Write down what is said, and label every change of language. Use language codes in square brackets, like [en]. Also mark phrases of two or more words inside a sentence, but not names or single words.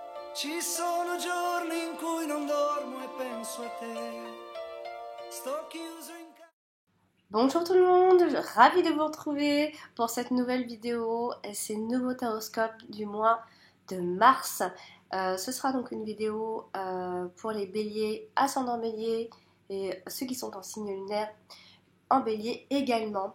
[it] Ci sono giorni in cui non dormo e penso a te. Sto chiuso in casa. [fr] Bonjour tout le monde, ravie de vous retrouver pour cette nouvelle vidéo et ces nouveaux horoscopes du mois de mars. Ce sera donc une vidéo pour les béliers, ascendant bélier et ceux qui sont en signe lunaire en bélier également.